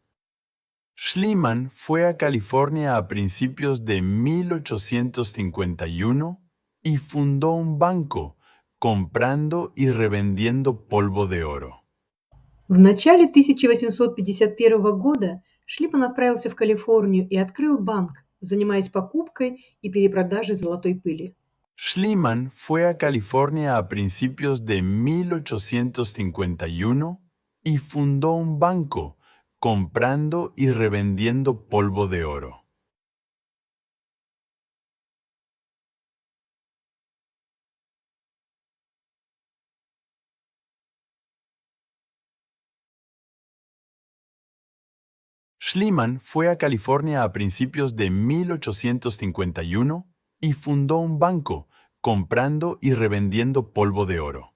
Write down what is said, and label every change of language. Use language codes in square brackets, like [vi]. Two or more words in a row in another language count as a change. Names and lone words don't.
[es] Schliemann fue a California a principios de 1851 y fundó un banco, comprando y revendiendo polvo de oro. [ru] В начале 1851 года Шлиман отправился в Калифорнию и открыл банк, занимаясь покупкой и перепродажей золотой пыли. [es] Schliemann fue a California a principios de 1851 y fundó un banco, comprando y revendiendo polvo de oro. Schliemann fue a California a principios de 1851 y fundó un banco, comprando y revendiendo polvo de oro.